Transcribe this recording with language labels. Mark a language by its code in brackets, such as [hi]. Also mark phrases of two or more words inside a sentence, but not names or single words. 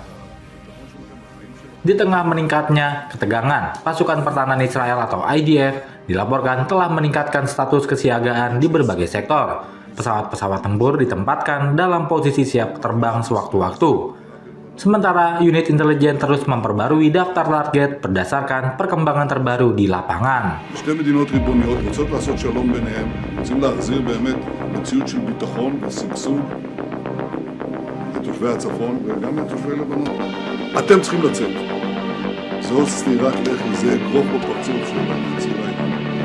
[id] Di tengah meningkatnya ketegangan, pasukan pertahanan Israel atau IDF dilaporkan telah meningkatkan status kesiagaan di berbagai sektor. Pesawat-pesawat tempur ditempatkan dalam posisi siap terbang sewaktu-waktu. Sementara unit intelijen terus memperbarui daftar target berdasarkan perkembangan terbaru di lapangan. [he] שתי מדינות ריבוניות רוצות לעשות שלום ביניהם, רוצים להחזיר באמת מציאות של ביטחון ושגשוג לתושבי הצפון וגם לתושבי לבנון. אתם צריכים לצאת. זו סטירת לחי, זה אגרוף בפרצוף של הציר האיראני.